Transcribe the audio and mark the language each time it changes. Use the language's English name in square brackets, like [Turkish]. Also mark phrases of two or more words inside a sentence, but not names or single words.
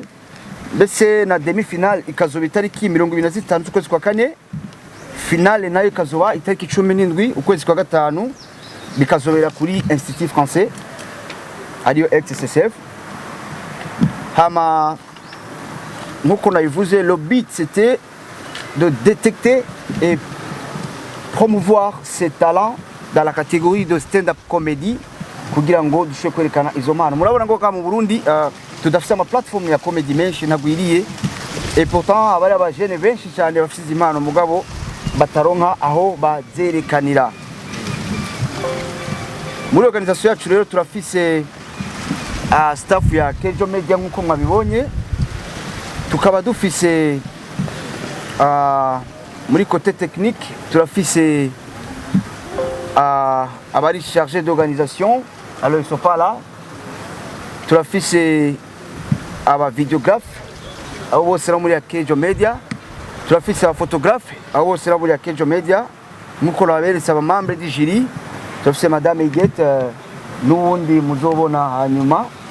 [Rundi] Mbese na [French] demi finale [Rundi] ikazoba itariki 25 z'ukwezi kwa kane, finale nayo ikazoba itariki 17 ukwezi kwa gatanu, bikazobera kuri Institut Français ariyo XSSF. Hama nkuko nabivuze, [French] le but c'était de détecter et promouvoir ces talents dans la catégorie de [English] stand-up comedy, [Rundi] kugira ngo dushobore kwerekana izo mpano. Murabona ngo ka mu Burundi tudafite ama platform ya comedy menshi nagwiriye, [French] et pourtant [Rundi] abari abajene benshi cyane bafite impano mugabo bataronka aho bazerekanira. Muri organisation yacu rero turafise staff ya Kejo Media nkuko mwabibonye, tukaba dufise muri [French] côté technique [Rundi] turafise abari [French] chargé d'organisation, alors ils sont pas là. [Rundi] Turafise aba vidéographe abo bose muri ya Kejo Media, turafise aba photographe abo bose muri ya Kejo Media, nkuko naberetse aba [French] membre du jury. [Rundi] Turafise Madame Iget n'ubundi muzobona hanyuma.